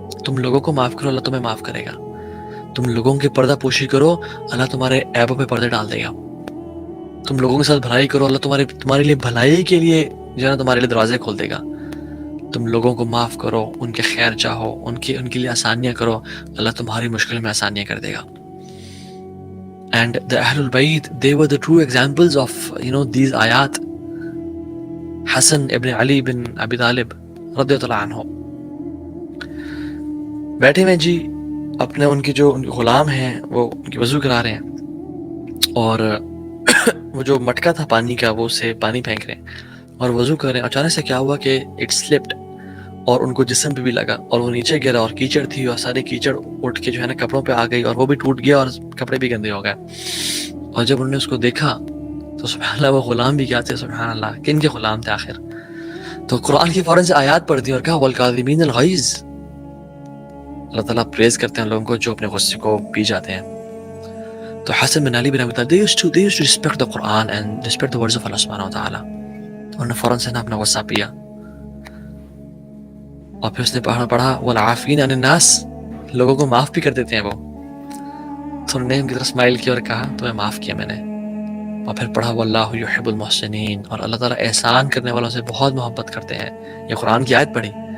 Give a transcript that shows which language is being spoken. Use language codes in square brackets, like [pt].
[ur] تم لوگوں کو معاف کرو، اللہ تمہیں معاف کرے گا. تم لوگوں کی پردہ پوشی کرو، اللہ تمہارے عیبوں پہ پردے ڈال دے گا. تم لوگوں کے ساتھ بھلائی کرو، اللہ تمہارے لیے بھلائی کے لیے جو ہے نا تمہارے لیے دروازے کھول دے گا. تم لوگوں کو معاف کرو، ان کے خیر چاہو، ان کے لیے آسانیاں کرو، اللہ تمہاری مشکل میں آسانیاں کر دے گا. [en] And the Ahlul Bayt, they were the true examples of these ayat. [ur] حسن ابن علی بن ابی طالب رضی اللہ عنہ بیٹھے ہوئے جی، اپنے ان کے غلام ہیں وہ ان کی وضو کرا رہے ہیں، اور وہ جو مٹکا تھا پانی کا وہ اسے پانی پھینک رہے ہیں اور وضو کر رہے ہیں. اچانک سے کیا ہوا کہ [en] it slipped [ur] اور ان کو جسم پہ بھی لگا اور وہ نیچے گرا اور کیچڑ تھی اور سارے کیچڑ اٹھ کے جو ہے نا کپڑوں پہ آ گئی اور وہ بھی ٹوٹ گیا اور کپڑے بھی گندے ہو گئے. اور جب انہوں نے اس کو دیکھا تو سبحان اللہ، وہ غلام بھی کیا تھے، سبحان اللہ کن کے غلام تھے آخر. تو قرآن کی فوراً سے آیات پڑھ دی اور کہا [ar] والکاظمین الغیظ. [ur] اللہ تعالیٰ پریز کرتے ہیں لوگوں کو جو اپنے غصے کو پی جاتے ہیں. [en] تو Hasan bin Ali bin Abi Talib they used to respect the Quran and respect the words of Allah subhanahu wa ta'ala. [ur] انہوں نے فوراً سے اپنا غصہ پیا اور پھر اس نے پڑھا [ar] والعافین عن الناس، [ur] لوگوں کو معاف بھی کر دیتے ہیں وہ. تو انہوں نے ان کی طرف اسمائل کیا اور کہا تمہیں معاف کیا میں نے. اور پھر پڑھا [ar] واللہ یحب المحسنین، [ur] اور اللہ تعالیٰ احسان کرنے والوں سے بہت محبت کرتے ہیں. یہ قرآن کی آیت پڑھی.